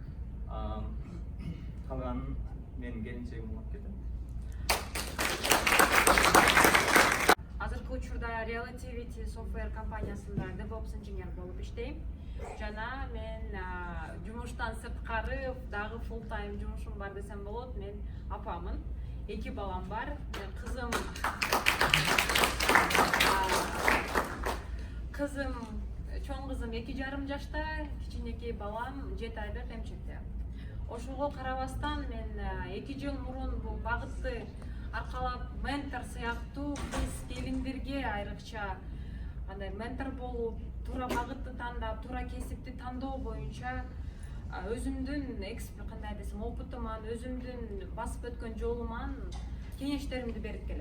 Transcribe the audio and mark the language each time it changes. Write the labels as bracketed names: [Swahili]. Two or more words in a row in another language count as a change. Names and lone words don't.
[Kyrgyz] Калганын менин келинчегим болуп кетет. Азыркы учурда Relativity Software компаниясында DevOps инженер болуп иштейм. Жана мен жумуштан сырткары дагы [English] full time [Kyrgyz] жумушум бар десем болот. Мен апамын. 2 балам бар. Чоң кызым 2,5 жашта, кичинекей балам 7 айлык эмчекте. Ошого карабастан мен 2 жыл мурун бул багытты аркалап ментор сыяктуу биз келиндерге айрыкча андай ментор болуп, туура багытты тандап, туура кесипти тандоо боюнча өзүмдүн кандай десем, опытыман, өзүмдүн басып өткөн жолуман кеңештеримди берип келем.